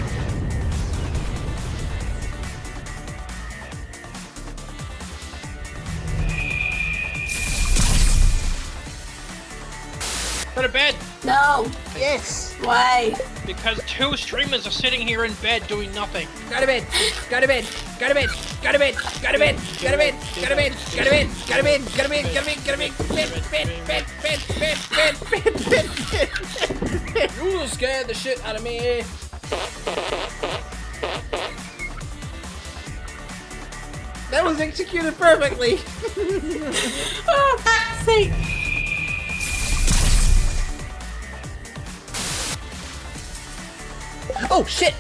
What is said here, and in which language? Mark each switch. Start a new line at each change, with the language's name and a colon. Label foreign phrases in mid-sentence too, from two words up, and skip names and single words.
English: Go to bed! No. Yes! Why? Because 2 streamers are sitting here in bed doing nothing. Go to bed! Go to bed! Go to bed! Go to bed! Go to bed! Go to bed! Go to bed! Go to bed! Go to bed! Go to bed! Go to bed! Go to bed! Bed! You scared the shit out of me. That was executed perfectly. Oh, fuck's sake. Oh shit!